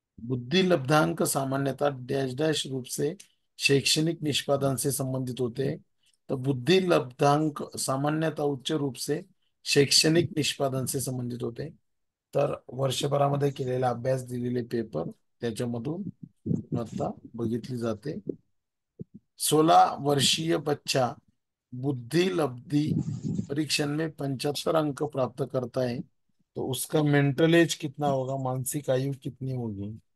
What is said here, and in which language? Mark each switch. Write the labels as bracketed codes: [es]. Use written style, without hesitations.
[hi] बुद्धि लब्धांक सामान्यता dash dash रूप से शैक्षणिक निष्पादन से संबंधित होते हैं। तो बुद्धी लब्धांक सामान्यतः उच्च रूप से शैक्षणिक निष्पादन से संबंधित होते. [mr] तर वर्षभरामध्ये केलेला अभ्यास, दिलेले पेपर, त्याच्यामधून गुणवत्ता बघितली जाते. [hi] 16 वर्षीय बच्चा बुद्धि लब्धि परीक्षण में 75 अंक प्राप्त करता है तो उसका मेंटल एज कितना होगा, मानसिक आयु कितनी होगी?